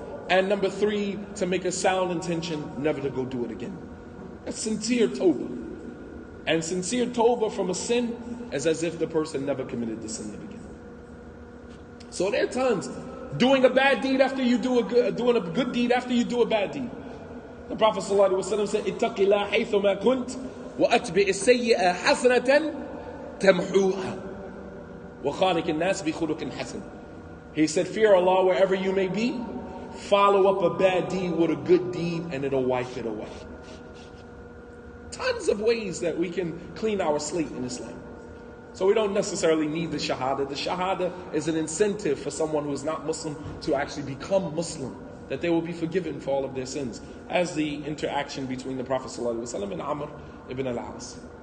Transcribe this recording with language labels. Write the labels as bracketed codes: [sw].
[en] And number 3, to make a sound intention never to go do it again. A sincere tawbah. And sincere tawbah from a sin is as if the person never committed the sin again. So there are times doing a bad deed after you do doing a good deed after you do a bad deed. The Prophet ﷺ said, [ar] اتق الله حيثما كنت وأتبع السيئة حسنة تمحوها وخالق الناس بخلق حسن. [en] He said, fear Allah wherever you may be, follow up a bad deed with a good deed and it'll wipe it away. Tons of ways that we can clean our slate in Islam. So we don't necessarily need the Shahada. The Shahada is an incentive for someone who is not Muslim to actually become Muslim, that they will be forgiven for all of their sins, as the interaction between the Prophet ﷺ and Amr ibn al-As.